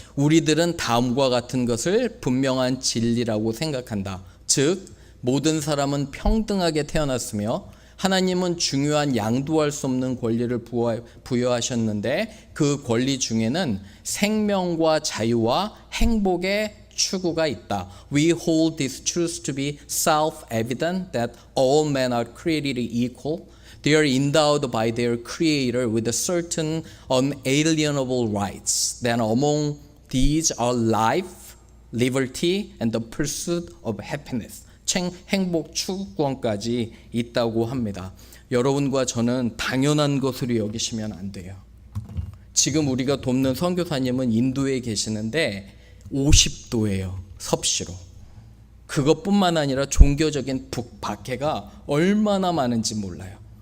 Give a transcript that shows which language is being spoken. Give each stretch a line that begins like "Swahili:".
Korean: 우리들은 다음과 같은 것을 분명한 진리라고 생각한다. 즉 모든 사람은 평등하게 태어났으며 하나님은 중요한 양도할 수 없는 권리를 부여하셨는데 그 권리 중에는 생명과 자유와 행복의 추구가 있다.
English: We hold this truth to be self-evident that all men are created equal. They are endowed by their Creator with certain unalienable rights. Then among these are life, liberty, and the pursuit of happiness.
Korean: 행복 추구권까지 있다고 합니다. 여러분과 저는 당연한 것으로 여기시면 안 돼요. 지금 우리가 돕는 선교사님은 인도에 계시는데 50도예요. 섭씨로. 그것뿐만 아니라 종교적인 박해가 얼마나 많은지 몰라요.